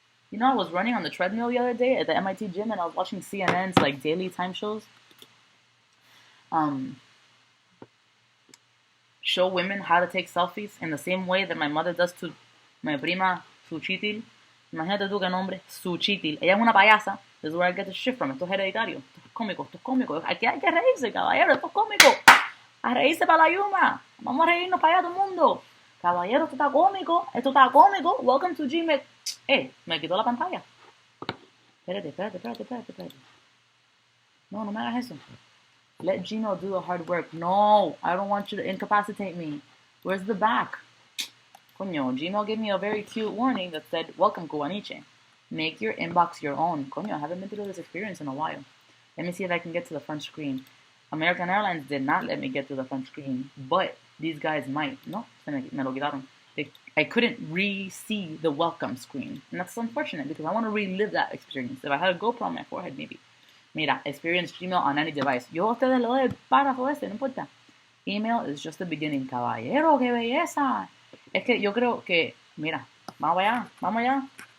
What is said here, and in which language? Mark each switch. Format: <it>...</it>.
<en>You know, I was running on the treadmill the other day at the MIT gym, and I was watching CNN's like daily time shows. Show women how to take selfies in the same way that my mother does to my prima Suchitil.</en> <es>Imagínate tú qué nombre, Suchitil. Ella es una payasa.</es> <en>This is where I get the shit from.</en> <es>Esto es hereditario. Esto es cómico. Aquí hay que reírse, caballero. Esto es cómico. A reírse para la yuma. Vamos a reírnos para allá todo el mundo. Caballero, esto está cómico.</es> <en>Welcome to Gmail.</en> <es>Me quitó la pantalla. Espérate. No me hagas eso.</es> <en>Let Gmail do the hard work. No, I don't want you to incapacitate me. Where's the back? Coño, Gmail gave me a very cute warning that said, welcome, Cubaniche. Make your inbox your own. Coño, I haven't been through this experience in a while. Let me see if I can get to the front screen. American Airlines did not let me get to the front screen, but these guys might.</en> <es>No, me lo quitaron.</es> <en>I couldn't re-see the welcome screen. And that's unfortunate because I want to relive that experience. If I had a GoPro on my forehead, maybe.</en> <es>Mira,</es> <en>experience Gmail on any device.</en> <es>Yo a ustedes lo doy el párrafo ese, no importa.</es> <en>Email is just the beginning.</en> <es>Caballero, qué belleza. Es que yo creo que, mira, vamos allá.</es>